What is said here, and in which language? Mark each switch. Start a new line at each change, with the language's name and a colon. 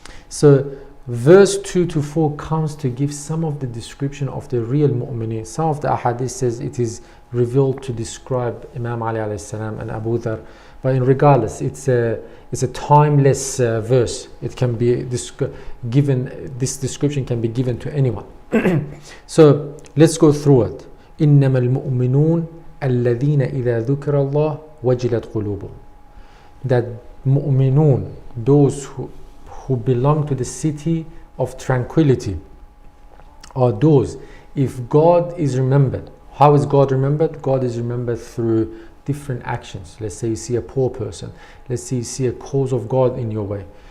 English: So verse 2 to 4 comes to give some of the description of the real mu'mineen. Some of the ahadith says it is revealed to describe Imam Ali alayhi salam and Abu Dhar. But regardless, it's a timeless verse. It can be given, this description can be given to anyone. So let's go through it.
Arabic: إنما المؤمنون الذين إذا ذكر الله وجلت قلوبهم.
English: That mu'minun, those who belong to the city of tranquility, are those, if God is remembered. How is God remembered? God is remembered through different actions. Let's say you see a poor person. Let's say you see a cause of God in your way.